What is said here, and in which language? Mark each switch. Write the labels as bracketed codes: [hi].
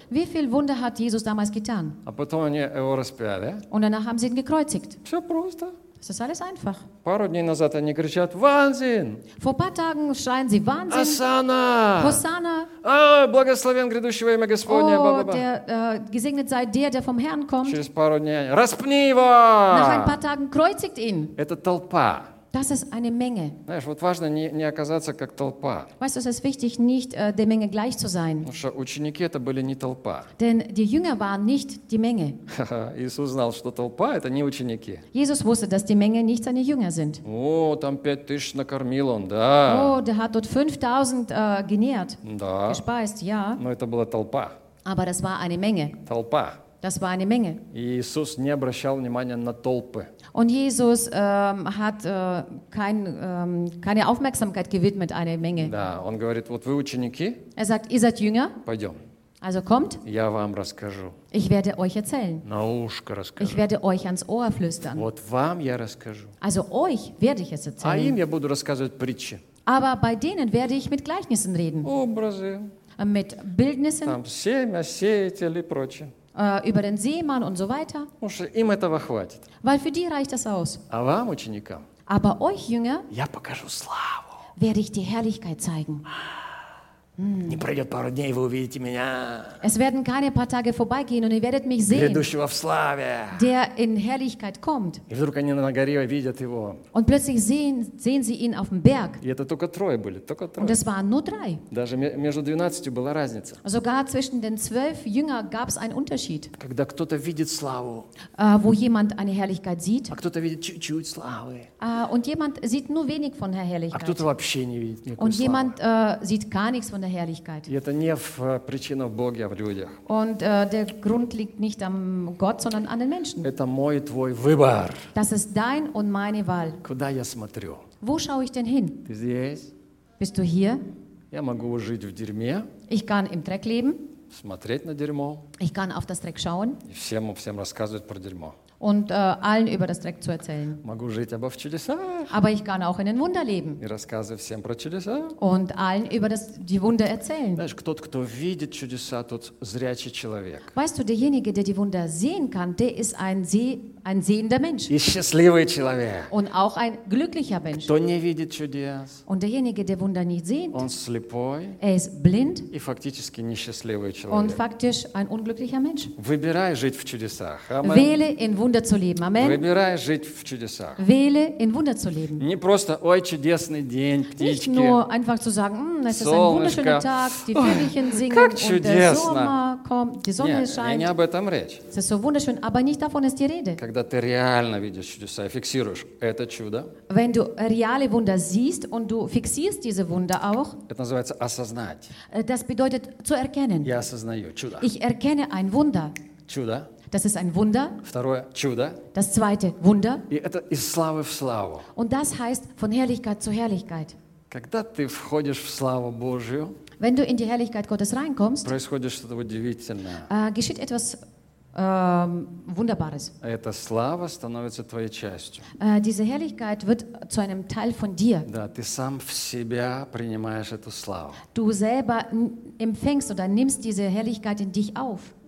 [de] Wie viel Wunder hat Jesus damals getan? [ru] А потом они его распяли. [de] Und danach haben sie ihn gekreuzigt. [ru] Все просто. [de] Das ist alles einfach. [ru] Пару дней назад они кричат: [de] Wahnsinn! Vor ein paar Tagen schreien sie: Wahnsinn! Hosanna! Hosanna! [ru] Благословен грядущего имя Господня! [de] Oh, der gesegnet sei der, der vom Herrn kommt. [ru] Через пару дней: Распни его! [de] Nach ein paar Tagen kreuzigt ihn. [ru] Это толпа. [de] Das ist eine Menge. [ru] Знаешь, вот важно не оказаться как толпа. [de] Weißt du, es ist wichtig, nicht der Menge gleich zu sein. [ru] Потому что ученики это были не толпа. [de] Denn die Jünger waren nicht die Menge. [ru] Иисус знал, что толпа это не ученики. [de] Jesus wusste, dass die Menge nicht seine Jünger sind. [ru] О, там 5000 накормил он, да. [de] Oh, der hat dort 5000 genährt. [ru] Да. [de] Gespeist, ja. [ru] Но это была толпа. [de] Aber das war eine Menge. [ru] Толпа. [de] Das war eine Menge. [ru] Иисус не обращал внимания на толпы. [de] Und Jesus hat keine Aufmerksamkeit gewidmet einer Menge. [ru] Да, он говорит, вот вы ученики. [de] Er sagt, ihr seid Jünger. [ru] Пойдем. [de] Also kommt. [ru] Я вам расскажу. [de] Ich werde euch erzählen. [ru] На ушко расскажу. [de] Ich werde euch ans Ohr flüstern. [ru] Вот вам я расскажу. [de] Also euch werde ich es erzählen. [ru] А им я буду рассказывать притчи. [de] Aber bei denen werde ich mit Gleichnissen reden. [ru] Образы. [de] Mit Bildnissen. [ru] Там семя, сеятель и прочее. [de] Über den Seemann und so weiter. [ru] Уже им этого хватит. [de] Weil für die reicht das aus. [ru] А вам, ученикам, [de] Aber euch, Jünger, [ru] я покажу славу. [de] Werde ich die Herrlichkeit zeigen. [ru] Не пройдет пару дней, вы увидите меня. [de] Es werden keine paar Tage vorbeigehen und ihr werdet mich sehen. [ru] Грядущего в славе. [de] Der in Herrlichkeit kommt. [ru] И вдруг они на горе видят его. [de] Und plötzlich sehen sie ihn auf dem Berg. [ru] И это только трое были, только трое. [de] Und es waren nur drei. [ru] Даже между 12 была разница. [de] Sogar zwischen den 12 Jünger gab es einen Unterschied. [ru] Когда кто-то видит славу. [de] Wo jemand eine Herrlichkeit sieht. [ru] А кто-то видит чуть-чуть славы. [de] Und jemand sieht nur wenig von der Herrlichkeit. [ru] А кто-то вообще не видит никакой славы. [de] Und jemand sieht gar nichts von der Herrlichkeit. [ru] Это не в причина в Боге, а в людях. [de] Und der Grund liegt nicht am Gott, sondern an den Menschen. [ru] Это мой твой выбор. [de] Das ist dein und meine Wahl. [ru] Куда я смотрю? [de] Wo schaue ich denn hin? [ru] Ты здесь? [de] Bist du hier? [ru] Я могу жить в дерьме. [de] Ich kann im Dreck leben. [ru] Смотреть на дерьмо. [de] Ich kann auf das Dreck schauen. [ru] И всем рассказывать про дерьмо. [de] Und allen über das Dreck zu erzählen. [ru] Могу жить [de] aber [ru] в чудесах. [de] Aber ich kann auch in den Wunder leben. [ru] И рассказываю всем про чудеса. [de] Und allen über die Wunder erzählen. [ru] Знаешь, тот, кто видит чудеса, тот зрячий человек. [de] Weißt du, derjenige, der die Wunder sehen kann, der ist ein sehender Mensch. [ru] И счастливый человек. [de] Und auch ein glücklicher Mensch. [ru] Кто не видит чудес. [de] Und derjenige, der Wunder nicht sieht. [ru] Он слепой. [de] Er ist blind. [ru] И фактически несчастливый человек. [de] Und faktisch ein unglücklicher Mensch. [ru] Выбирай жить в чудесах. [de] Amen. Wähle in Wunder zu leben. Amen. [ru] Выбирай жить в чудесах. [de] Wähle in Wunder zu leben. [ru] Не просто, ой, чудесный день, птички. [de] Nicht nur einfach zu sagen, es ist ein wunderschöner Tag, die Vögelchen singen und der Sommer. kommt, die Sonne scheint. [ru] Не об этом речь. [de] Es ist so wunderschön, aber nicht davon ist die Rede. [ru] Когда ты реально видишь чудеса и фиксируешь это чудо. [de] Wenn du reale Wunder siehst und du fixierst diese Wunder auch. [ru] Это называется осознать. [de] Das bedeutet zu erkennen. [ru] Я осознаю чудо. [de] Ich erkenne ein Wunder. [ru] Чудо. [de] Das ist ein Wunder. [ru] Второе чудо. [de] Das zweite Wunder. [ru] И это из славы в славу. [de] Und das heißt von Herrlichkeit zu Herrlichkeit. [ru] Когда ты входишь в славу Божию, [de] wenn du in die Herrlichkeit Gottes reinkommst, [ru] происходит что-то удивительное. [de] Geschieht etwas Wunderbares. [ru] Эта слава становится твоей частью. [de] Diese Herrlichkeit wird zu einem Teil von dir. [ru] Да, ты сам в себя принимаешь эту славу. [de] Du selber empfängst oder nimmst diese Herrlichkeit in dich auf.